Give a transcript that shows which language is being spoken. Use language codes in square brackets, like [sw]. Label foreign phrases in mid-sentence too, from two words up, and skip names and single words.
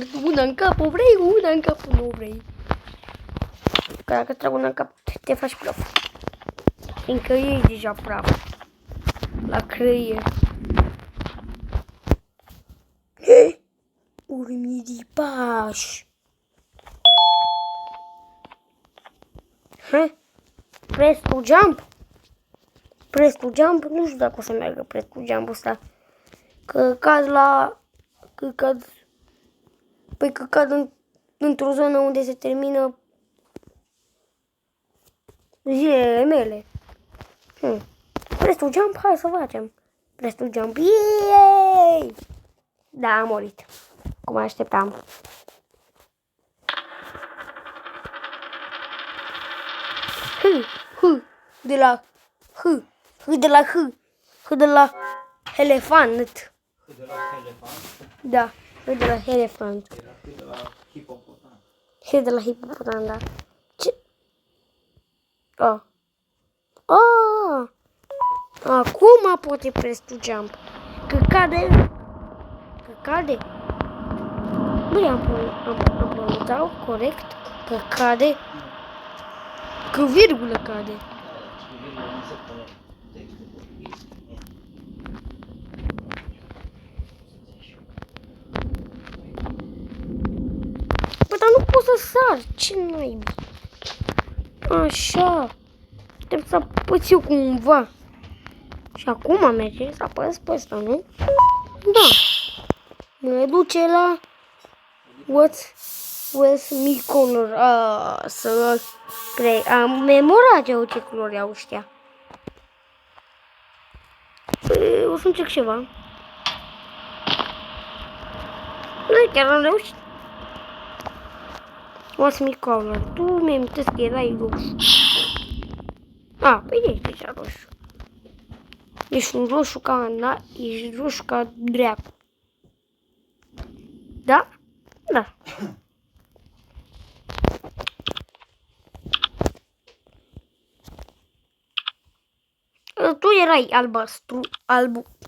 [ro] Una în cap o vrei, una în cap nu o vrei. Că dacă trag una în cap te faci praf. Fiindcă e deja praf. La creier. Urmiripaș. [en] Press to jump. Press to jump. [ro] Nu știu dacă o să meargă [en] press to jump [ro] ăsta. Că cad la... Păi că cad într-o zonă unde se termină zilele mele. [en] Press to jump, [ro] hai să facem. [en] Press to jump. Yay! [ro] Da, am murit. Cum așteptam. De la elefant. De la elefant? Da, de la elefant. Era de la hipopotam. De la hipopotam, da. Ce? Acum poate [en] press to jump. [ro] Că cade. Băi, am pronunțat corect. Că cade. Că virgulă cade. Păi, dar nu pot să sar. Ce naibii? Așa. Trebuie să apăs eu cumva. Și acum merge să apăs pe ăsta, nu? Da. Mă duce la... [en] What's me color? [ro] Să crei. Am memorat eu ce culori au ăștia. O să încerc ceva. Da, chiar am reușit. [en] What's me color? [ro] Tu mi-ai amintesc că erai roșu. Păi ești deja roșu. Ești un roșu ca... Ești roșu ca dreacu. Da? Da. Tu erai albastru. Alb.